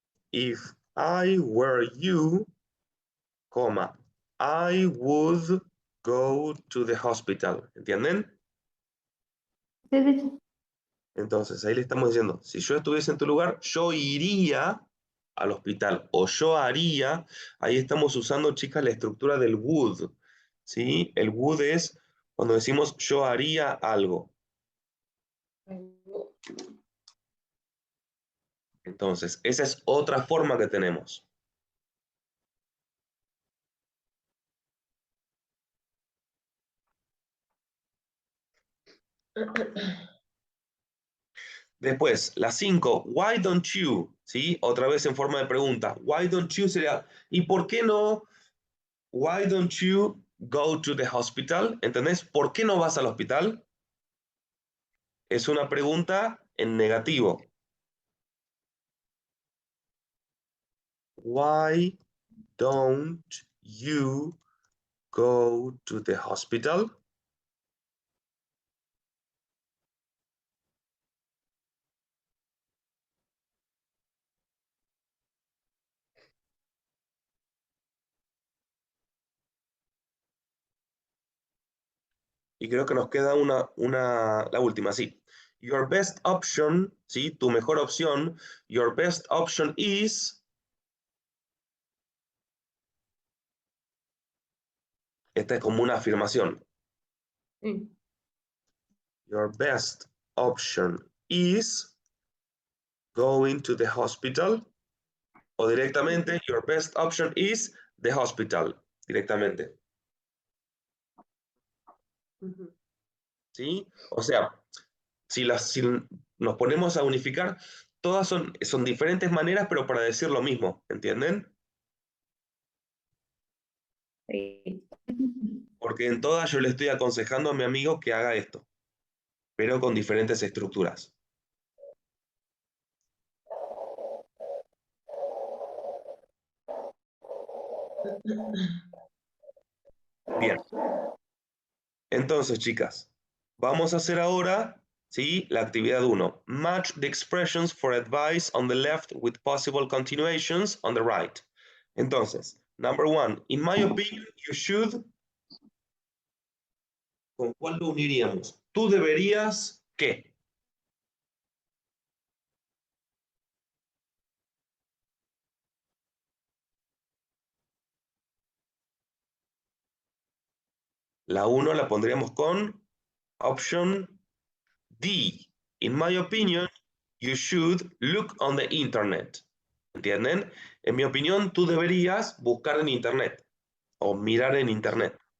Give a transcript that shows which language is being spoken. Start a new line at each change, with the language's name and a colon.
English: If I were you, coma, I would go to the hospital,
Spanish: ¿entienden? Sí, sí, sí. Entonces, ahí le estamos diciendo, si yo estuviese en tu lugar, yo iría al hospital o yo haría, ahí estamos usando, chicas, la estructura del would, ¿sí? El would es cuando decimos yo haría algo. Entonces, esa es otra forma que tenemos. Después, la 5,
English: why don't you,
Spanish: ¿sí? Otra vez en forma de pregunta.
English: Why don't you
Spanish: sería, ¿y por qué no?
English: Why don't you go to the hospital?
Spanish: ¿Entendés? ¿Por qué no vas al hospital? Es una pregunta en negativo.
English: Why don't you go to the hospital?
Spanish: Y creo que nos queda la última, sí.
English: Your best option,
Spanish: ¿sí? Tu mejor opción.
English: Your best option is.
Spanish: Esta es como una afirmación. Sí.
English: Your best option is going to the hospital.
Spanish: O directamente,
English: your best option is the hospital.
Spanish: Directamente. Ujú. ¿Sí? O sea, si nos ponemos a unificar, todas son diferentes maneras, pero para decir lo mismo, ¿entienden? Sí. Porque en todas yo le estoy aconsejando a mi amigo que haga esto, pero con diferentes estructuras. Bien, entonces, chicas, vamos a hacer ahora, ¿sí? La actividad 1.
English: Match the expressions for advice on the left with possible continuations on the right.
Spanish: Entonces,
English: number 1. In my opinion, you should.
Spanish: ¿Con cuál lo uniríamos? Tú deberías, ¿qué? La 1 la pondríamos con option D.
English: In my opinion, you should look on the internet.
Spanish: ¿Entienden? En mi opinión, tú deberías buscar en internet o mirar en internet.